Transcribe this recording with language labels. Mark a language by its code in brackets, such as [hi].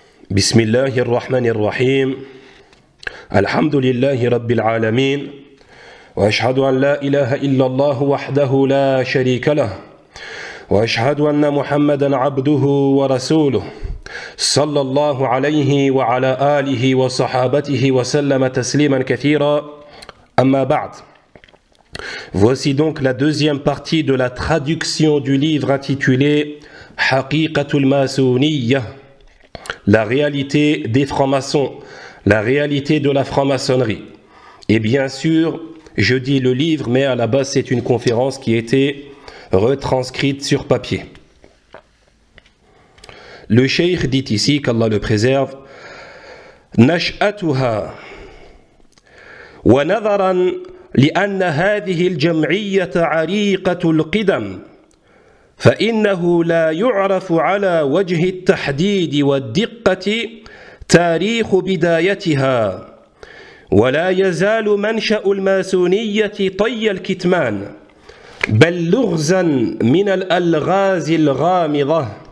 [ar] بسم الله الرحمن الرحيم الحمد لله رب العالمين وأشهد أن لا إله إلا الله وحده لا شريك له وأشهد أن محمدا عبده ورسوله صلى الله عليه وعلى آله وصحابته وسلم تسليما كثيرا أما بعد. [fr] Voici donc la deuxième partie de la traduction du livre intitulé Haqiqatul Masouniyya, la réalité des francs-maçons, la réalité de la franc-maçonnerie. Et bien sûr, je dis le livre, mais à la base c'est une conférence qui était retranscrite sur papier. Le cheikh dit ici, qu'Allah le préserve, [ar] Nash'atuha wa nadharan لأن هذه الجمعية عريقة القدم فإنه لا يعرف على وجه التحديد والدقة تاريخ بدايتها ولا يزال منشأ الماسونية طي الكتمان بل لغزا من الألغاز الغامضة.